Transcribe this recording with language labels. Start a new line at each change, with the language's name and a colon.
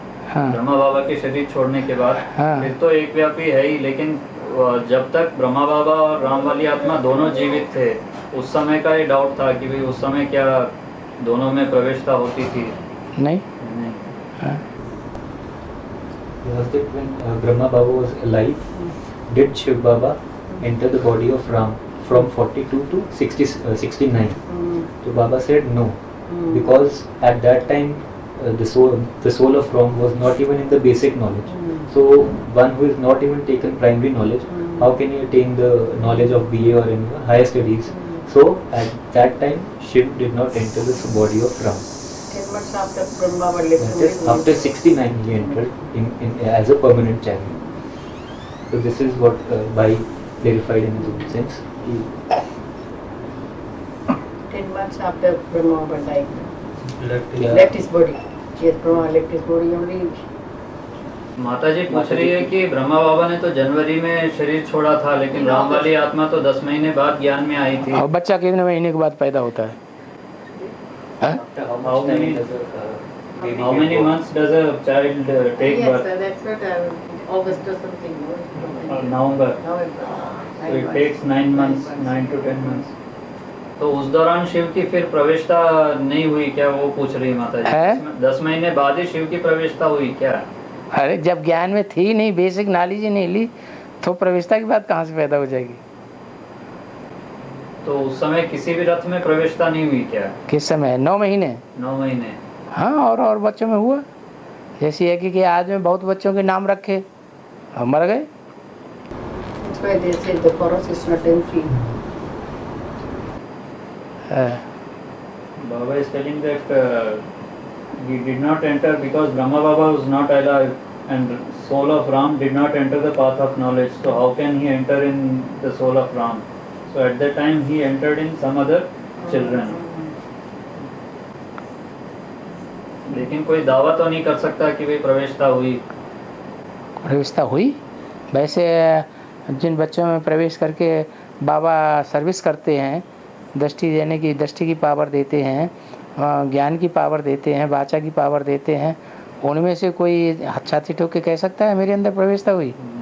Hindi: हाँ, ब्रह्मा बाबा के शरीर छोड़ने के बाद हाँ। फिर तो एक व्यापी है ही, लेकिन जब तक ब्रह्मा बाबा और राम वाली आत्मा दोनों जीवित थे, उस समय का ये डाउट था कि भाई उस समय क्या दोनों में प्रवेशता होती थी? नहीं। नहीं। हाँ।
English: Was that when Brahma Baba was alive, did Shiv Baba enter the body of Ram from 42 to 69? So Baba said no, because at that time the soul of Ram was not even in the basic knowledge. So one who is not even taken primary knowledge, how can he attain the knowledge of BA or any higher studies? So at that time Shiv did not enter the body of Ram. 10 months after Brahma Baba left. That is, after 69 he entered in as a permanent channel. So this is what Bhai clarified in his own sense. 10 months after Brahma Baba died. Yeah. Left his body. Yes, Brahma left his body only.
Hindi: माता जी पूछ रही है कि ब्रह्मा बाबा ने तो जनवरी में शरीर छोड़ा था, लेकिन राम वाली आत्मा तो 10 महीने बाद ज्ञान में आई थी। और बच्चा कितने महीने के बाद पैदा होता है?
English: After how much time does How many months does a child take Yes, birth? sir, that's what August or something. No? November. November. So it takes 9 months, 9 to 10 months.
Hindi: तो उस दौरान शिव की फिर प्रवेशता नहीं हुई क्या, वो पूछ रही माता जी? है? 10 महीने बाद ही शिव की प्रवेशता हुई क्या? अरे जब ज्ञान में थी नहीं, बेसिक नॉलेज ही नहीं ली, तो प्रवेशता की बात कहाँ से पैदा हो जाएगी? तो उस समय किसी भी रथ में प्रवेशता नहीं हुई क्या? किस समय? 9 महीने। 9 महीने। हाँ, और बच्चों में हुआ। जैसे है कि आज में बहुत बच्चों के नाम रखे और मर गए।
English: That's why they say the forest is not empty. Baba is telling that he did not enter because Brahma Baba was not alive and soul of Ram did not enter the path of knowledge. So how can he enter in the soul of Ram? So at that time he entered in some other children.
Hindi: लेकिन कोई दावा तो नहीं कर सकता कि भाई प्रवेशता हुई। प्रवेशता हुई। वैसे जिन बच्चों में प्रवेश करके बाबा सर्विस करते हैं, दृष्टि देने की, दृष्टि की पावर देते हैं, ज्ञान की पावर देते हैं, वाचा की पावर देते हैं, उनमें से कोई छाती ठोक के कह सकता है मेरे अंदर प्रवेशता हुई?